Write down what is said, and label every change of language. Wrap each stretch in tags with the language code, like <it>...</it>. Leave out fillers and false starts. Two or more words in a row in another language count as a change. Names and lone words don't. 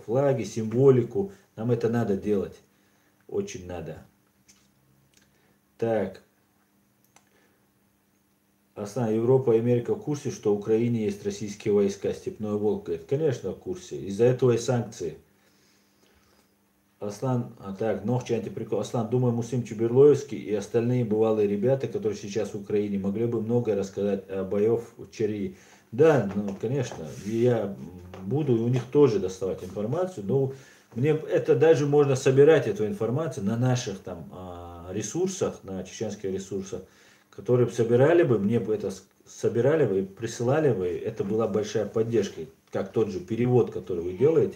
<ru>Флаги, символику. Нам это надо делать. Очень надо. Так. Основная Европа и Америка в курсе, что в Украине есть российские войска, Степной Волк говорит. Конечно, в курсе. Из-за этого и санкции. Аслан, Нохчи антиприкол. Аслан, думаю, Муслим Чуберлоевский и остальные бывалые ребята, которые сейчас в Украине, могли бы многое рассказать о боев в Черии. Да, конечно, я буду у них тоже доставать информацию, но мне это даже можно собирать, эту информацию на наших там ресурсах, на чеченских ресурсах, которые собирали бы, мне бы это собирали бы, присылали бы, это была большая поддержка, как тот же перевод, который вы делаете.</ru>